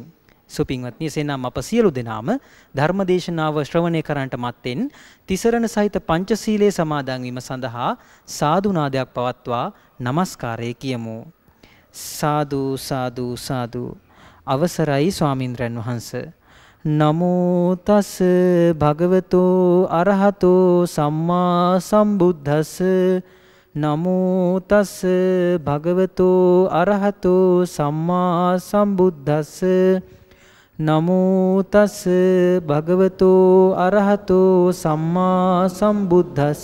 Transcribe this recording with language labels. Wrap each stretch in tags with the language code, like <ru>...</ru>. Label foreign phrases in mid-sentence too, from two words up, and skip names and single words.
<si>සුපින්වත්නි, එසේනම් අප සියලු දෙනාම ධර්මදේශනාව ශ්‍රවණය කරන්නට මත්තෙන් තිසරණ සහිත පංචශීලයේ සමාදන් වීම සඳහා සාදු නාදයක් පවත්වා নমස්කාරය කියමු. සාදු සාදු සාදු. අවසරයි ස්වාමින්ද්‍රයන් වහන්ස.</si> <pi>නමෝ තස් භගවතෝ අරහතෝ සම්මා සම්බුද්දස්ස. නමෝ තස් භගවතෝ අරහතෝ සම්මා සම්බුද්දස්ස. නමෝ තස් භගවතෝ අරහතෝ සම්මා සම්බුද්දස්ස.</pi>